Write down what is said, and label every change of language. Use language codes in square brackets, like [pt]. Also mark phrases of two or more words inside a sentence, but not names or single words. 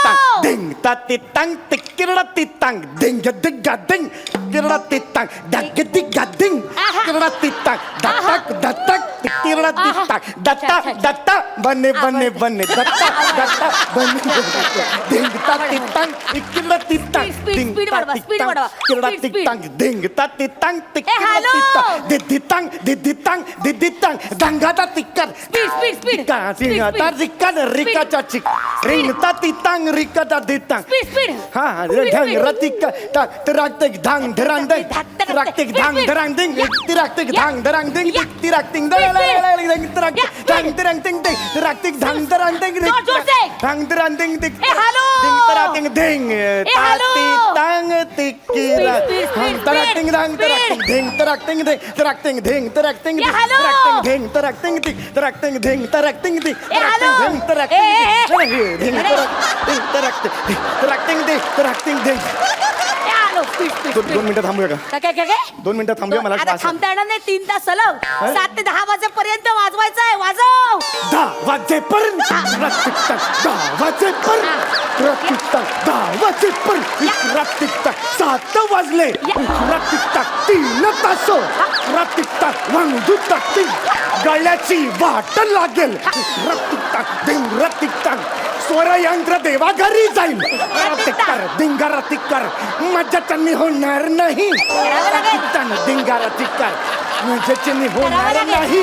[mr] तांग डिंग ताती तांग ग्रडातिक तांग डिंग डिंग डिंग ग्रडातिक तांग डग डिग डिंग ग्रडातिक तांग दत्तक दत्तक ग्रडातिक तांग दत्ता दत्ता बने बने बने दत्ता दत्ता बने डिंग ताती तांग ग्रडातिक तांग Speed, speed वाढवा, speed वाढवा. ग्रडातिक [en] Speed, तांग डिंग ताती तांग hello. दिद्दी तांग दिद्दी तांग दिद्दी तांग दंगाता तिक्कर Speed, speed, speed. Tika, Speed, tika, speed. ta rika na rika Speed. ta chik. Ring ta ti tang rika ta di tang. Speed, speed. Ha, Speed, dhang speed. ratika ta tirak tik dhang dharang ding. Tirak tik dhang dharang ding. Tirak tik dhang dharang ding. Tirak tik dhang tirak dhang dharang ding. Tirak tik dhang dharang ding. [mr] जोर से. Dhang dharang ding. [en] hello. Ding tirak ting ding. Ta hello. ti tang tikira. Speed, speed, Tirak speed. ting dhang tirak ting ding. Tirak ting ding. Tirak ting ding. Tirak ting ding. hello. Tirak ting ding. Tirak ting ding. Tirak ting ding. Tirak ting ding. hello. आलो. Speed, speed, speed. [mr] 2 मिनिटं थांबूया का? काय काय काय 2 मिनिटं थांबूया मला आता श्वास- थांबता येणार नाही. 3 तास सलग 7 ते 10 वाजेपर्यंत वाजवायचं आहे. वाजव. 10 वाजेपर्यंत 10 वाजेपर्यंत 10 वाजेपर्यंत 7 वाजले 3 तास वांगू गळ्याची वाट लागेल स्वरयंत्र देवा घरी जाईल धिंगारा तिक्कर मजा चन्नी होणार नाही धिंगारा तिक्कर मजा चन्नी होणार नाही